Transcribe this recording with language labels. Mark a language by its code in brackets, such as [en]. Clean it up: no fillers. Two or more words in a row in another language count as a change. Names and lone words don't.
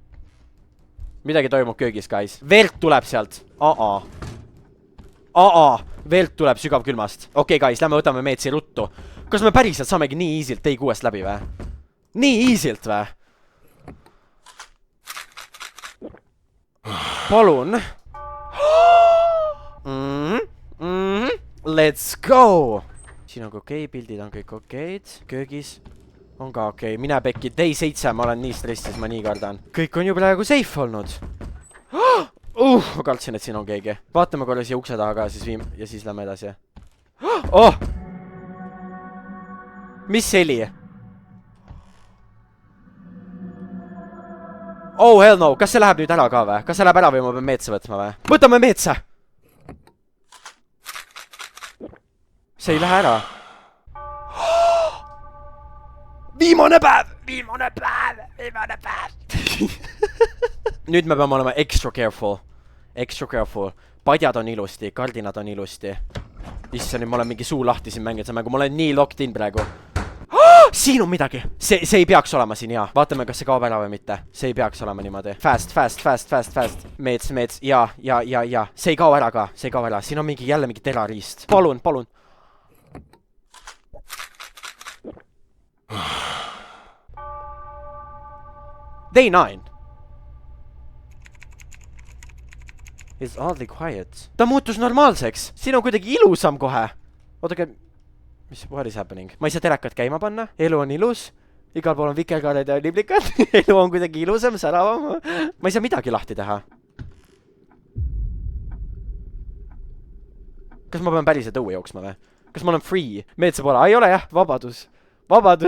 [et] Midagi toimub köögis, guys. Verd tuleb sealt. Veelt tuleb sügavkülmast. Okei, guys, lähme võtame meetsi ruttu. Kas me päriselt saamegi nii easilt Day 6-st läbi või? Nii easilt või? Palun. [en] Let's go! [et] Siin on okei, pildid on kõik okeid. Köögis on ka okei. Mine pekki, Day 7, ma olen nii stressis, ma nii kardan. Kõik on ju praegu safe olnud. Ma kartsin, et siin on keegi. Vaatame korra siia ukse taha ka, ja siis lähme edasi. Oh! Mis heli? [en] Oh, hell no. [et] Kas see läheb nüüd ära ka või? Kas see läheb ära või ma pean meetse võtma või? Võtame meetse! See ei lähe ära. Viimane päev! Viimane päev! Viimane päev! Nüüd me peame olema [en] extra careful. Extra careful. [et] Padjad on ilusti, kardinad on ilusti. Issa, nüüd ma olen mingi suu lahti siin mängida mängu. Ma olen nii [en] locked in [et] praegu. Siin on midagi. See ei peaks olema siin, jaa. Vaatame, kas see kaob ära või mitte. See ei peaks olema niimoodi. Fast. Meets. Ja. See ei kao ära ka. See ei kao ära. Siin on jälle mingi terariist. Palun. [en] Day 9. It's oddly quiet. [et] Ta muutus normaalseks. Siin on kuidagi ilusam kohe. Oodake, [en] what is happening? [et] Ma ei saa telekat käima panna. Elu on ilus. Igal pool on vikerkaared ja liblikad. Elu on kuidagi ilusam, säravam. Ma ei saa midagi lahti teha. Kas ma pean päriselt õue jooksma või? Kas ma olen free? Meetse poole. Ei ole jah, vabadus. Vabadus.